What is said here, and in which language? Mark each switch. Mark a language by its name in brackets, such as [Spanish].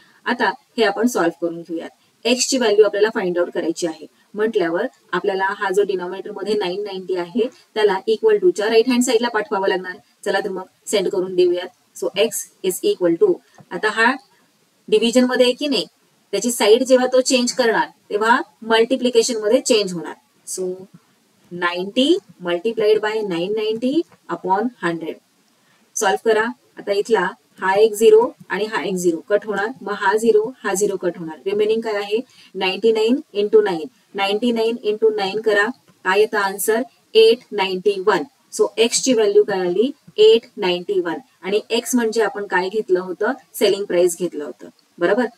[Marathi] आता हे आपण सॉल्व्ह करून घेऊयात. एक्स ची व्हॅल्यू आपल्याला फाइंड आउट करायची आहे म्हटल्यावर आपल्याला हा जो डिनॉमिनेटर मध्ये 990 आहे त्याला इक्वल टू च्या राईट हँड साईडला पाठवावं लागणार. चला तर मग सेंड करून देऊयात. [English] so x is equal to [Marathi] आता हा डिव्हिजन मध्ये आहे की नाही त्याची साईड जेव्हा तो चेंज करणार तेव्हा मल्टिप्लिकेशन मध्ये चेंज होणार. [English] So 90 multiplied by 990 upon 100. [Marathi] Solve करा. आता इथला हा एक 0 आणि हा एक 0 कट होणार मग हा 0 कट होणार रिमेनिंग काय आहे 99 इंटू 9 99 इंटू 9 करा काय येतं आन्सर 891. सो एक्स ची व्हॅल्यू काय आली 891 आणि एक्स म्हणजे आपण काय घेतलं होतं सेलिंग प्राइस घेतलं होतं बरोबर.